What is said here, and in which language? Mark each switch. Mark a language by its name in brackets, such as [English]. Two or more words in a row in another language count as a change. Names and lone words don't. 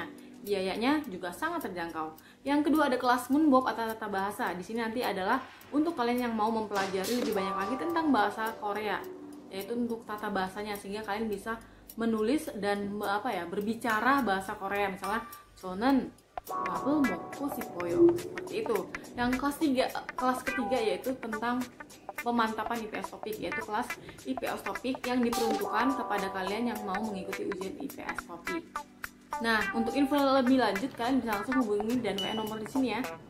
[Indonesian] Biayanya juga sangat terjangkau. Yang kedua ada kelas Moonbok atau tata bahasa. Di sini nanti adalah untuk kalian yang mau mempelajari lebih banyak lagi tentang bahasa Korea, yaitu untuk tata bahasanya, sehingga kalian bisa menulis dan berbicara bahasa Korea. [Korean] Misalnya 저는 밥을 먹고 싶어요, [Indonesian] seperti itu. Yang kelas ketiga yaitu tentang pemantapan IPS topik, yaitu kelas IPS topik yang diperuntukkan kepada kalian yang mau mengikuti ujian IPS topik. Nah, untuk info lebih lanjut kalian bisa langsung hubungi dan WA nomor di sini ya.